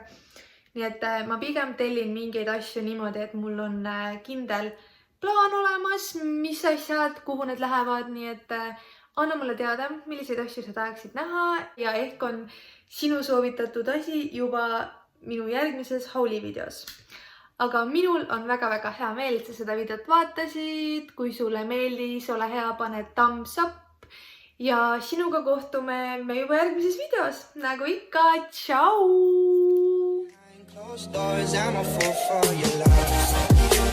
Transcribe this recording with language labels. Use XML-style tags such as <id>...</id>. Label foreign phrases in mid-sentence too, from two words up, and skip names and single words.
<et>Nii et ma pigem tellin mingeid asju niimoodi, et mul on kindel plaan olemas, mis asjad, kuhu need lähevad, nii et anna mulle teada, milliseid asju sa tahaksid näha ja ehk on sinu soovitatud asi juba minu järgmises hauli videos. Aga minul on väga-väga hea meel, et sa seda videot vaatasid, kui sulle meeldis, ole hea, pane</et> <en>thumbs up</en> <et>ja sinuga kohtume me juba järgmises videos, nagu ikka, tšau!</et> <en>Closed doors, I'm a fool for your love.</en>